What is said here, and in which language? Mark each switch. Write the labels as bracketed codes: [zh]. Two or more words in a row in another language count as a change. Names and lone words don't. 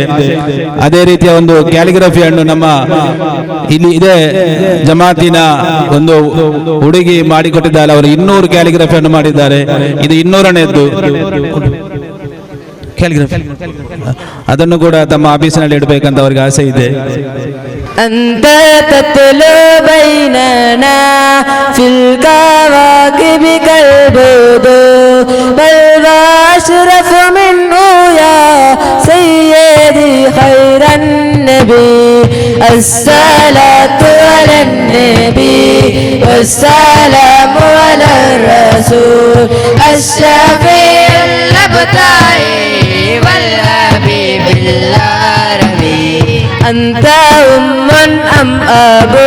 [kn] ಅದೇ ರೀತಿಯ ಒಂದು ಕ್ಯಾಲಿಗ್ರಫಿಯನ್ನು ನಮ್ಮ ಇಲ್ಲಿ ಇದೇ ಜಮಾತಿನ ಒಂದು ಹುಡುಗಿ ಮಾಡಿಕೊಟ್ಟಿದ್ದಾರೆ. ಅವರು 200 ಕ್ಯಾಲಿಗ್ರಫಿಯನ್ನು ಮಾಡಿದ್ದಾರೆ. ಇದು 200ನೇದ್ದು ಕ್ಯಾಲಿಗ್ರಫಿ. ಅದನ್ನು ಕೂಡ ತಮ್ಮ ಆಫೀಸಿನಲ್ಲಿ ಇಡಬೇಕಂತ ಅವರಿಗೆ ಆಸೆ ಇದೆ. [ar] أنت تتلو بيننا في الكواكب كالبدور بل وأشرف منه يا سيد النبي الصلاة على النبي والسلام على الرسول الشفيع الأبطال والحبيب العربي أنت أم أم أبو